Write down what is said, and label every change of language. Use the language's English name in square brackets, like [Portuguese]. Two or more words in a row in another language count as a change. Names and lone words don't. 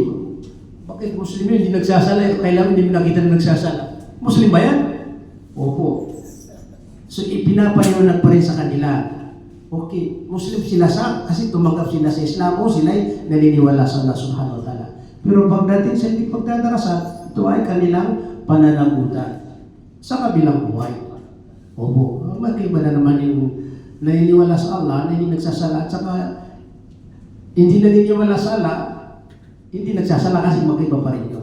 [Filipino] Bakit Muslim yun? Hindi nagsasala. Kailangan hindi nakita na nagsasala. Muslim ba yan? Opo. So ipinapayunag pa rin sa kanila. Okay, Muslim sila kasi tumanggap sila sa Islam o sila ay naniniwala sa [Arabic] الله سبحانه وتعالى. [Filipino] Pero pagdating sa hindi pagdadarasal, ito ay kanilang pananagutan sa kabilang buhay. Opo. Magkaiba na naman yung naniniwala sa Allah, na hindi nagsasala, at saka hindi naniniwala sa Allah, hindi nagsasala kasi magkaiba pa rin yun.